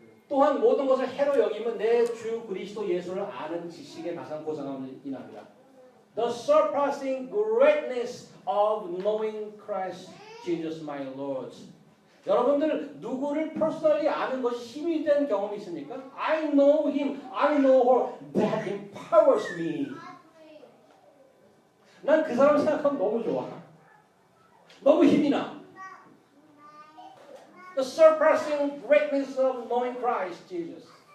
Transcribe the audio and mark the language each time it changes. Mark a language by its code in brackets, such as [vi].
[ko] 또한 모든 것을 해로 여기면 내 주 그리스도 예수를 아는 지식의 가장 고상함을 인합니다. [en] The surpassing greatness of knowing Christ Jesus my Lord. [ko] 여러분들 누구를 personally 아는 것이 힘이 된 경험이 있습니까? [en] I know him, I know her, that empowers me. [ko] 난 그 사람 생각하면 너무 좋아. 너무 힘이 나. [en] The surpassing greatness of knowing Christ Jesus.